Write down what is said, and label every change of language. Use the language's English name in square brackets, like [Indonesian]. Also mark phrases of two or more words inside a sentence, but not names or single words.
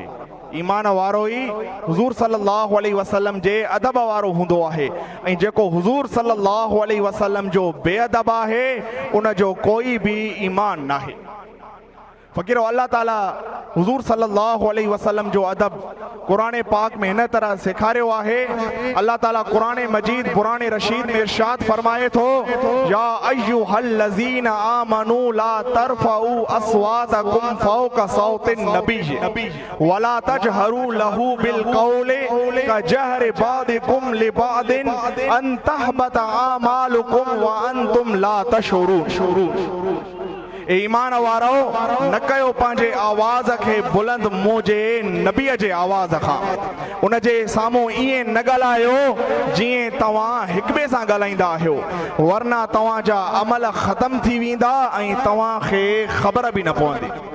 [Sindhi] ईमान वारो ई हुज़ूर [Arabic] صلى الله عليه وسلم [Sindhi] जे अदब वारो हूंदो आहे, ऐं जेको हुज़ूर [Arabic] صلى الله عليه وسلم [Sindhi] जो बेअदब आहे उन जो कोई भी ईमान नाहे। फ़क़ीरो अल्लाह ताला हुज़ूर [Arabic] صلى الله عليه وسلم [Sindhi] जो अदब क़ुरान पाक में हिन तरह सेखारियो आहे। अल्लाह ताला क़ुरान मजीद क़ुरान रशीद में इरशाद फरमाए थो, [Arabic] يا أيها الذين آمنوا لا ترفعوا أصواتكم فوق صوت النبي ولا تجهروا له بالقول كجهر بعضكم لبعض أن تحبط أعمالكم وأنتم لا تشعرون. [Sindhi] ईमान वारो न कयो पंहिंजे आवाज़ खे बुलंद मुंहिंजे नबीअ जे आवाज़ खां, उन जे साम्हूं ईअं न ॻाल्हायो जीअं तव्हां हिक ॿिए सां ॻाल्हाईंदा आहियो, वरना तव्हांजा अमल ख़तम थी वेंदा ऐं तव्हांखे ख़बर बि न पवंदी।